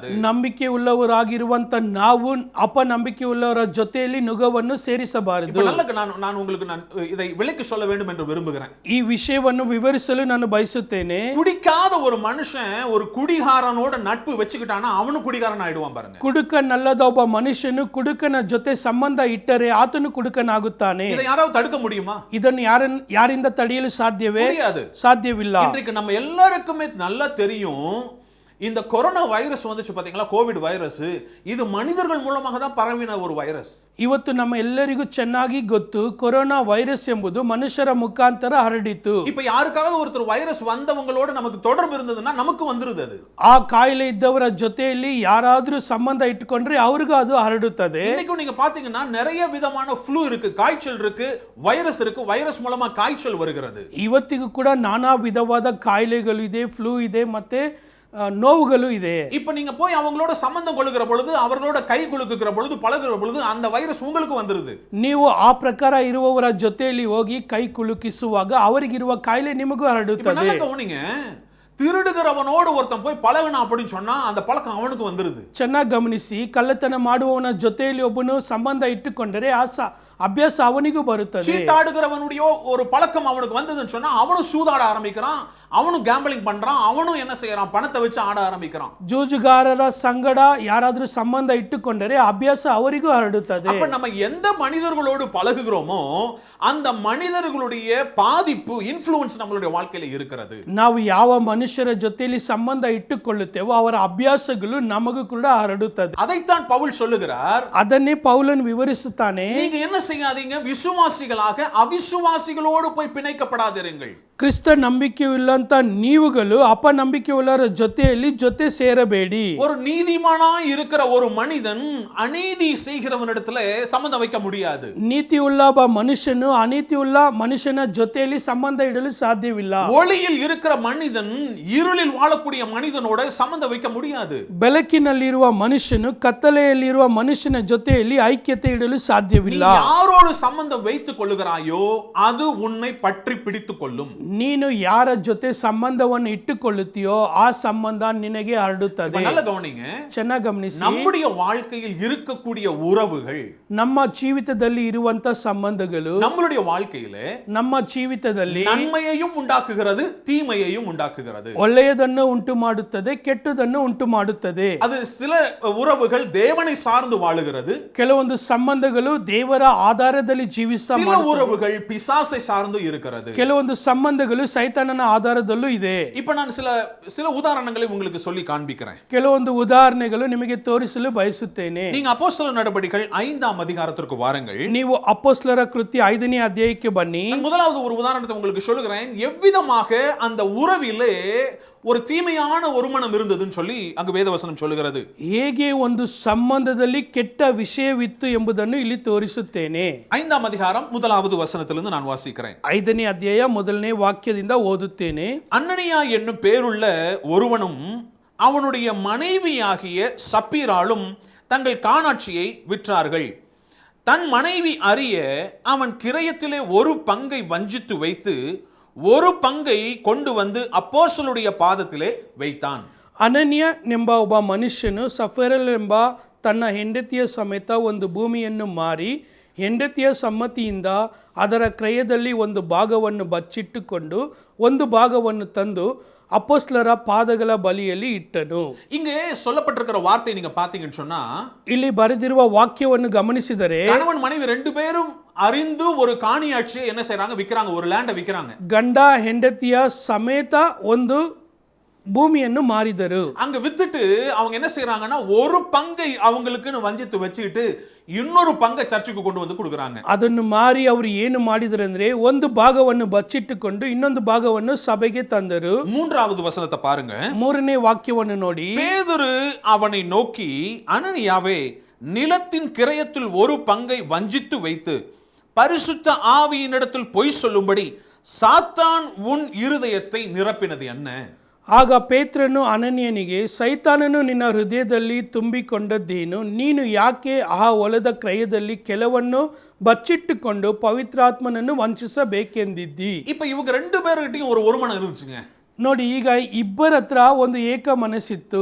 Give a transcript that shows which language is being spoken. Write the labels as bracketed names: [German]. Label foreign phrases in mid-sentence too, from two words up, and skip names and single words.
[Kannada] ನಂಬಿಕೆ ಉಳ್ಳವರಾಗಿರುವಂತ ನಾವು ಅಪನಂಬಿಕೆ ಉಳ್ಳವರ ಜೊತೆಯಲ್ಲಿ ನುಗವನ್ನು ಸೇರಿಸಬಾರದು. [Tamil] இப்ப நல்ல நான் உங்களுக்கு இதை விளக்கி சொல்ல வேண்டும் என்று விரும்புகிறேன். [Kannada] ಈ ವಿಷಯವನ್ನು ವಿವರಿಸಲು ನಾನು ಬಯಸುತ್ತೇನೆ. [Tamil] குடிக்காத ஒரு மனுஷன் ஒரு குடிகாரனோட நட்பு வச்சுக்கிட்டானா அவனும் குடிகாரன் ஆயிடுவான் பாருங்க. [Kannada] ಕುಡುಕನಲ್ಲದ ಒಬ್ಬ ಮನುಷ್ಯನು ಕುಡುಕನ ಜೊತೆ ಸಂಬಂಧ ಇಟ್ಟರೆ ಆತನು ಕುಡುಕನಾಗುತ್ತಾನೆ. [Tamil] இதை யாராவது தடுக்க முடியுமா? [Kannada] ಇದನ್ನು ಯಾರಿಂದ ತಡೆಯಲು ಸಾಧ್ಯವೇ? [Tamil] முடியாது, [Kannada] ಸಾಧ್ಯವಿಲ್ಲ. [Tamil] இன்றைக்கு நம்ம எல்லாருக்குமே நல்லா தெரியும், இந்த கொரோனா வைரஸ் வந்துச்சு பாத்தீங்களா, கோவிட் வைரஸ், இது மனிதர்கள் மூலமாக தான் பரவின ஒரு வைரஸ். [Kannada] ಇವತ್ತು ನಮ್ಮ ಎಲ್ಲರಿಗೂ ಚೆನ್ನಾಗಿ ಗೊತ್ತು, ಕೊರೋನಾ ವೈರಸ್ ಎಂಬುದು ಮನುಷ್ಯರ ಮುಖಾಂತರ ಹರಡಿತು. [Tamil] இப்ப யாருக்காவது ஒருத்தர் வைரஸ் வந்தவங்களோட நமக்கு தொடர்பு இருந்ததுன்னா நமக்கு வந்துருது. அது [Kannada] ಆ ಕಾಯಿಲೆ ಇದ್ದವರ ಜೊತೆಯಲ್ಲಿ ಯಾರಾದರೂ ಸಂಬಂಧ ಇಟ್ಟುಕೊಂಡ್ರೆ ಅವ್ರಿಗೂ ಅದು ಹರಡುತ್ತದೆ. [Tamil] இன்னைக்கு நீங்க பாத்தீங்கன்னா நிறைய விதமான ஃப்ளூ இருக்கு, காய்ச்சல் இருக்கு, வைரஸ் இருக்கு, வைரஸ் மூலமா காய்ச்சல் வருகிறது. [Kannada] ಇವತ್ತಿಗೂ ಕೂಡ ನಾನಾ ವಿಧವಾದ ಕಾಯಿಲೆಗಳು ಇದೆ, ಫ್ಲೂ ಇದೆ, ಮತ್ತೆ ನೋವುಗಳು ಇದೆ. [Tamil] இப்ப நீங்க போய் அவங்களோட சம்பந்தம் கொள்ளுகிற பொழுது, அவர்களோட கை குலுக்குகிற பொழுது, பழகுற பொழுது அந்த வைரஸ் உங்களுக்கு வந்துருது. [Kannada] ನೀವು ಆ ಪ್ರಕಾರ ಇರುವವರ ಜೊತೆಯಲ್ಲಿ ಹೋಗಿ ಕೈ ಕುಲುಕಿಸುವಾಗ ಅವರಿಗಿರುವ ಕಾಯಿಲೆ ನಿಮಗೂ ಹರಡುತ್ತದೆ. [Tamil] நல்ல கவனிங்க, திருடுகிறவனோடு ஒருத்தன் போய் பழகணும் அப்படின்னு சொன்னா அந்த பழக்கம் அவனுக்கு வந்துருது. [Kannada] ಚೆನ್ನಾಗಿ ಗಮನಿಸಿ, ಕಳ್ಳತನ ಮಾಡುವವನ ಜೊತೆಯಲ್ಲಿ ಒಬ್ಬನು ಸಂಬಂಧ ಇಟ್ಟುಕೊಂಡರೆ ಅಭ್ಯಾಸ ಅವನಿಗೂ ಬರುತ್ತದೆ. [Tamil] சீட்டாடுகிறவனுடைய ஒரு பழக்கம் அவனுக்கு வந்ததுன்னு சொன்னா அவனும் சூதாட ஆரம்பிக்கிறான், அவனும் கேம்பிளிங் பண்றான், அவனும் என்ன செய்யறான், பணத்தை வச்சு ஆட ஆரம்பிக்கிறான். [Kannada] ಜೂಜುಗಾರರ ಸಂಗಡ ಯಾರಾದರೂ ಸಂಬಂಧ ಇಟ್ಟುಕೊಂಡರೆ ಅಭ್ಯಾಸ ಅವರಿಗೂ ಹರಡುತ್ತದೆ. [Tamil] அப்ப நம்ம எந்த மனிதர்களோடு பழகுகிறோமோ அந்த மனிதர்களுடைய பாதிப்பு, இன்ஃப்ளூயன்ஸ் நம்மளுடைய வாழ்க்கையில இருக்கிறது. [Kannada] ನಾವು ಯಾವ ಮನುಷ್ಯರ ಜೊತೆಯಲ್ಲಿ ಸಂಬಂಧ ಇಟ್ಟುಕೊಳ್ಳುತ್ತೇವೋ ಅವರ ಅಭ್ಯಾಸಗಳು ನಮಗೂ ಕೂಡ ಹರಡುತ್ತದೆ. [Tamil] அதைத்தான் பவுல் சொல்லுகிறார். [Kannada] ಅದನ್ನೇ ಪೌಲನು ವಿವರಿಸುತ್ತಾನೆ. [Tamil] நீங்க என்ன செய்யாதீங்க, விசுவாசிகளாக அவிசுவாசிகளோடு போய் பிணைக்கப்படாதிருங்கள். [Kannada] ಕ್ರಿಸ್ತ ನಂಬಿಕೆಯುಳ್ಳಂತ ನೀವುಗಳು ಅಪನಂಬಿಕೆಯುಳ್ಳವರ ಜೊತೆ ಸೇರಬೇಡಿ. [Tamil] ஒரு நீதிமானாய் இருக்கிற ஒரு மனிதன் அநீதி செய்கிறவனிடத்துல சம்பந்தம் வைக்க முடியாது. [Kannada] ನೀತಿಯುಳ್ಳ ಒಬ್ಬ ಮನುಷ್ಯನು ಅನೀತಿಯುಳ್ಳ ಮನುಷ್ಯನ ಜೊತೆಯಲ್ಲಿ ಸಂಬಂಧ ಇಡಲು ಸಾಧ್ಯವಿಲ್ಲ. [Tamil] ஒளியில் இருக்கிற மனிதன் இருளில் வாழக்கூடிய மனிதனோட சம்பந்தம் வைக்க முடியாது. [Kannada] ಬೆಳಕಿನಲ್ಲಿರುವ ಮನುಷ್ಯನು ಕತ್ತಲೆಯಲ್ಲಿರುವ ಮನುಷ್ಯನ ಜೊತೆಯಲ್ಲಿ ಐಕ್ಯತೆ ಇಡಲು ಸಾಧ್ಯವಿಲ್ಲ. [Tamil] யாரோடு சம்பந்தம் வைத்துக் கொள்ளுகிறாயோ அது உன்னை பற்றி பிடித்துக் கொள்ளும். [Kannada] ನೀನು ಯಾರ ಜೊತೆ ಸಂಬಂಧವನ್ನು ಇಟ್ಟುಕೊಳ್ಳುತ್ತೀಯೋ ಆ ಸಂಬಂಧ ನಿನಗೆ ಹರಡುತ್ತದೆ. [Tamil] நல்ல கவனிங்க, [Kannada] ಚೆನ್ನಾಗಿ ಗಮನಿಸಿ. [Tamil] நம்முடைய வாழ்க்கையில் இருக்கக்கூடிய உறவுகள், [Kannada] ನಮ್ಮ ಜೀವಿತದಲ್ಲಿ ಇರುವಂತ ಸಂಬಂಧಗಳು [Tamil] நம்மளுடைய வாழ்க்கையில [Kannada] ನಮ್ಮ ಜೀವಿತದಲ್ಲಿ [Tamil] நன்மையையும் உண்டாக்குகிறது, தீமையையும் உண்டாக்குகிறது. [Kannada] ಒಳ್ಳೆಯದನ್ನು ಉಂಟು ಮಾಡುತ್ತದೆ, ಕೆಟ್ಟದನ್ನು ಉಂಟು ಮಾಡುತ್ತದೆ. [Tamil] அது சில உறவுகள் தேவனை சார்ந்து வாழுகிறது, [Kannada] ಕೆಲವೊಂದು ಸಂಬಂಧಗಳು ದೇವರ ಆಧಾರದಲ್ಲಿ ಜೀವಿಸ್ತಾ [Tamil] சில உறவுகள் பிசாசை சார்ந்து இருக்கிறது, [Kannada] ಕೆಲವೊಂದು ಸಂಬಂಧಗಳು ಸೈತಾನನ ಆಧಾರದಲ್ಲೂ ಇದೆ. [Tamil] இப்ப நான் சில உதாரணங்களை உங்களுக்கு சொல்லி காண்பிக்கிறேன். [Kannada] ಕೆಲವೊಂದು ಉದಾಹರಣೆಗಳು ನಿಮಗೆ ತೋರಿಸಲು ಬಯಸುತ್ತೇನೆ. [Tamil] நீங்க அப்போஸ்தலர் நடபடிகள் 5ஆம் அதிகாரத்திற்கு வாருங்கள். [Kannada] ನೀವು ಅಪೊಸ್ತಲರ ಕೃತ್ಯ 5ನೇ ಅಧ್ಯಾಯಕ್ಕೆ ಬನ್ನಿ. [Tamil] முதலாவது ஒரு உதாரணத்தை உங்களுக்கு சொல்லுகிறேன், எவ்விதமாக அந்த உறவிலே ஒரு தீமையான ஒரு மனம் இருந்ததுன்னு சொல்லி அங்கு வேதவசனம் சொல்லுகிறது. [Kannada] ಹೇಗೆ ಒಂದು ಸಂಬಂಧದಲ್ಲಿ ಕೆಟ್ಟ ವಿಷಯವಿತ್ತು ಎಂಬುದನ್ನು ಇಲ್ಲಿ ತೋರಿಸುತ್ತೇನೆ. [Tamil] 5ஆம் அதிகாரம் 1வது வசனத்திலிருந்து நான் வாசிக்கிறேன். [Kannada] 5ನೇ ಅಧ್ಯಾಯ 1ನೇ ವಾಕ್ಯದಿಂದ ಓದುತ್ತೇನೆ. [Tamil] அனனியா என்னும் பேருள்ள ஒருவனும் அவனுடைய மனைவியாகிய சப்பீராளும் தங்கள் காணாட்சியை விற்றார்கள். தன் மனைவி அறிய அவன் கிரயத்திலே ஒரு பங்கை வஞ்சித்து வைத்து ஒரு பங்கை கொண்டு வந்து அப்போஸ்தலருடைய பாதத்திலே வைத்தான். [Kannada] ಅನನ್ಯ ಎಂಬ ಒಬ್ಬ ಮನುಷ್ಯನು ಸಫೀರಲ್ ಎಂಬ ತನ್ನ ಹೆಂಡತಿಯ ಸಮೇತ ಒಂದು ಭೂಮಿಯನ್ನು ಮಾರಿ ಹೆಂಡತಿಯ ಸಮ್ಮತಿಯಿಂದ ಅದರ ಕ್ರಯದಲ್ಲಿ ಒಂದು ಭಾಗವನ್ನು ಬಚ್ಚಿಟ್ಟುಕೊಂಡು ಒಂದು ಭಾಗವನ್ನು ತಂದು அப்போஸ்தலರ ಪಾದಗಳ ಬಳಿಯಲ್ಲಿ ಇಟ್ಟನು. [Tamil] இங்கே சொல்லப்பட்டிருக்கிற வார்த்தை நீங்க பாத்தீங்கன்னு சொன்னா, [Kannada] ಇಲ್ಲಿ ಬರೆದಿರುವ ವಾಕ್ಯವನ್ನು ಗಮನಿಸಿದರೆ [Tamil] கணவன் மனைவி ரெண்டு பேரும் அறிந்து ஒரு காணியாட்சியை என்ன செய்றாங்க, விக்கிறாங்க, ஒரு லேண்டை விக்கிறாங்க. [Kannada] ಗಂಡ ಹೆಂಡತಿಯ ಸಮೇತ ಒಂದು பூமிಯನ್ನು ಮಾರಿದರು. [Tamil] அங்க வித்துட்டு அவங்க என்ன செய்றாங்கன்னா ஒரு பங்கை அவங்களுக்குன்னு வஞ்சித்து வச்சுக்கிட்டு இன்னொரு பங்கை சர்ச்சுக்கு கொண்டு வந்து கொடுக்குறாங்க. [Kannada] ಅದನ್ನು ಮಾರಿ ಅವರು ಏನು ಮಾಡಿದ್ರು ಅಂದ್ರೆ ಒಂದು ಭಾಗವನ್ನು ಬಚ್ಚಿಟ್ಟುಕೊಂಡು ಇನ್ನೊಂದು ಭಾಗವನ್ನು ಸಭೆಗೆ ತಂದರು. [Tamil] மூன்றாவது வசனத்தை பாருங்க. [Kannada] ಮೂರನೇ ವಾಕ್ಯವನ್ನು ನೋಡಿ, [Tamil] பேதுரு அவனை நோக்கி, அனனியாவே, நிலத்தின் கிரயத்தில் ஒரு பங்கை வஞ்சித்து வைத்து பரிசுத்த ஆவியினிடத்தில் பொய் சொல்லும்படி சாத்தான் உன் இருதயத்தை நிரப்பினது என்ன? [Kannada] ಆಗ ಪೇತ್ರನು ಅನನೀಯನಿಗೆ, ಸೈತಾನನು ನಿನ್ನ ಹೃದಯದಲ್ಲಿ ತುಂಬಿಕೊಂಡದ್ದೇನು? ನೀನು ಯಾಕೆ ಆ ಹೊಲದ ಕ್ರಯದಲ್ಲಿ ಕೆಲವನ್ನು ಬಚ್ಚಿಟ್ಟುಕೊಂಡು ಪವಿತ್ರಾತ್ಮನನ್ನು ವಂಚಿಸಬೇಕೆಂದಿದ್ದಿ? [Tamil] இப்ப இவங்க ரெண்டு பேர்கிட்டயும் ஒரு ஒருமனம் இருந்துச்சுங்க. [Kannada] ನೋಡಿ, ಈಗ ಇಬ್ಬರ ಹತ್ರ ಒಂದು ಏಕ ಮನಸ್ಸಿತ್ತು.